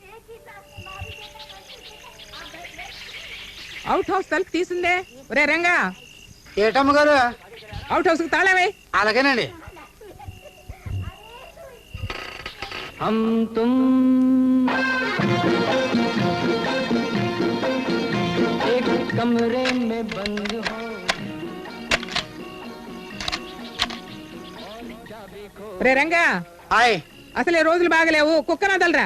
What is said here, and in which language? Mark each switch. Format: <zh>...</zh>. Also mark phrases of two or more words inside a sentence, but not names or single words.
<te>అవుట్ హౌస్ తలుపు తీసిందే. ఒరే రంగా, ఏటమ్మ గారు? అవుట్ హౌస్ కి తాళమే. అలాగేనండి.</te> <hi>हम तुम एक कमरे में बंद हो</hi> <te>రే రంగా అసలే రోజులు బాగలేవు కుక్కన వదలరా.</te>